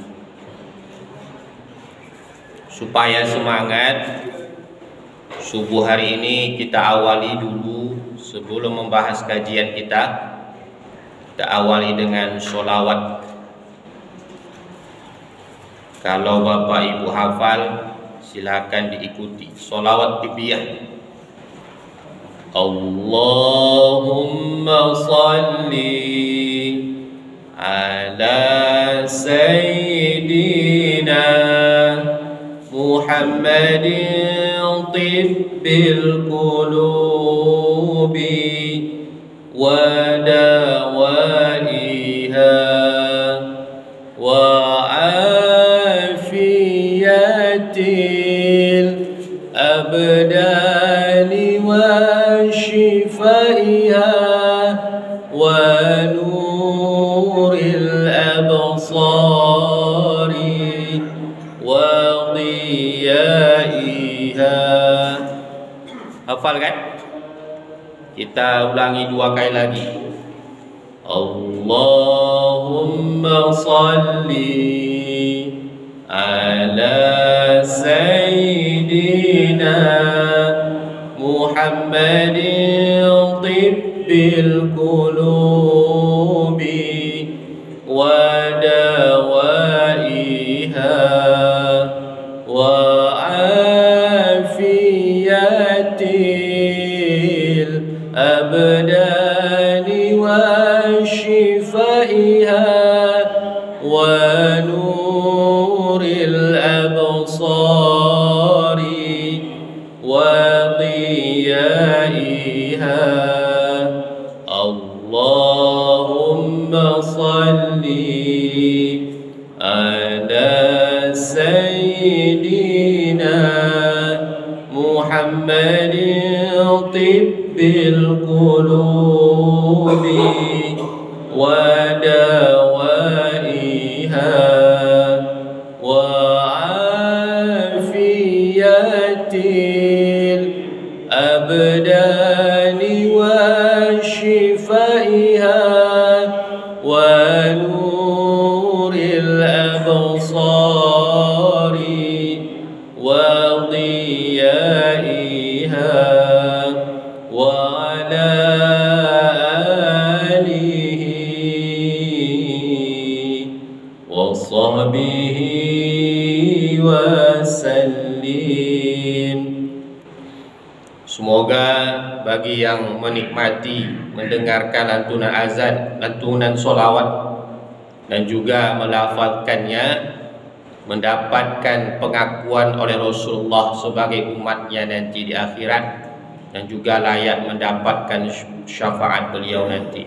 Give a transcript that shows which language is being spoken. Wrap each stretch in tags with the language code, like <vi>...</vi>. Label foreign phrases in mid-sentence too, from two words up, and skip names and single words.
<id>Supaya semangat, subuh hari ini kita awali dulu sebelum membahas kajian kita awali dengan sholawat. Kalau Bapak Ibu hafal, silakan diikuti sholawat bibiyah.</id> <ar>اللهم صل على سيدنا محمد طب القلوب ودوائها وعافية الأبدان وشفائها ونور الأبصار وضيائها.</ar> <id>Hafal kan? Kita ulangi dua kali lagi.</id> <ar>اللهم صل على سيدنا محمد طب القلوب و ودوائها وعافية الأبدان وشفائها ونور الأبصار وضيائها. اللهم صل على سيدنا محمد طب القلوب و ودوائها وعافية الأبدان وشفائها ونور الأبصار وضيائها وعلى آله وصحبه وسلم.</ar> <id>Semoga bagi yang menikmati mendengarkan lantunan azan, lantunan solawat, dan juga melafazkannya, mendapatkan pengakuan oleh Rasulullah sebagai umatnya nanti di akhirat, dan juga layak mendapatkan syafaat beliau nanti.</id>